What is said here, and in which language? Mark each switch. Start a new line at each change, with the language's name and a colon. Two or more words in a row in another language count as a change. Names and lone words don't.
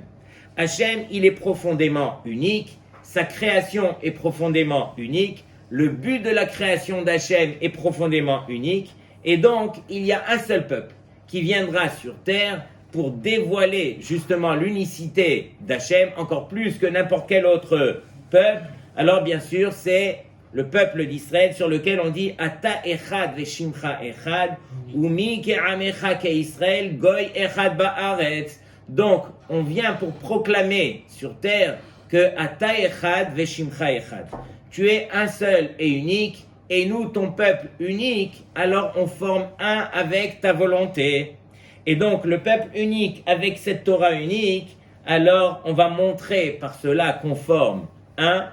French: Hashem, il est profondément unique, sa création est profondément unique, le but de la création d'Hachem est profondément unique, et donc il y a un seul peuple qui viendra sur terre pour dévoiler justement l'unicité d'Hachem, encore plus que n'importe quel autre peuple. Alors bien sûr, c'est le peuple d'Israël sur lequel on dit
Hebrew: אתה אחד ושמך אחד, ומי כעמך כישראל, גוי אחד בארץ.
French: Donc, on vient pour proclamer sur terre que
Hebrew: אתה אחד ושמך אחד.
French: Tu es un seul et unique, et nous, ton peuple unique, alors on forme un avec ta volonté. Et donc, le peuple unique avec cette Torah unique, alors on va montrer par cela qu'on forme un.